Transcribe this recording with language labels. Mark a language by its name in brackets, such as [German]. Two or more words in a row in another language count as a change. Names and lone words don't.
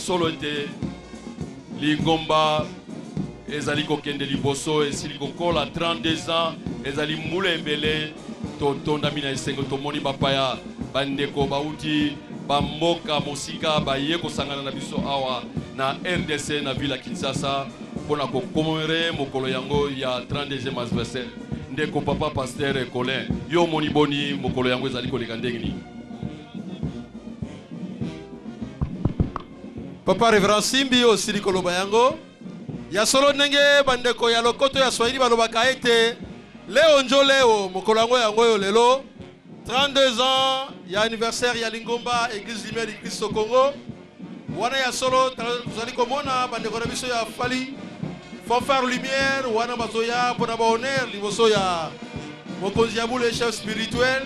[Lingala] solo ete lingomba ezali kokende liboso esili kokola 32 ans ezali mbula ebele totondami na esengo tomoni bapaya bandeko bauti bamboka mosika baye kosangana na biso awa na RDC na ville ya Kinshasa pona ko commémorer mokolo yango ya 32e anniversaire ndeko papa pasteur Colin yo moni boni mokolo yango ezali koleka ndenge ni papa Révérend Simbi osili koloba yango ya solo ndenge bandeko ya lokoto ya Swahili balobaka ete [Swahili] leo njo leo [Lingala] mokolo yango yo lelo 32 ans ya anniversaire ya Lingomba Église Lumière du Christ au Congo. Wana ya solo tozali komona bandeko na biso ya fali fanfare lumière wana bazoya pona ba honneur liboso ya mokonzi ya bule [French] chef spirituel.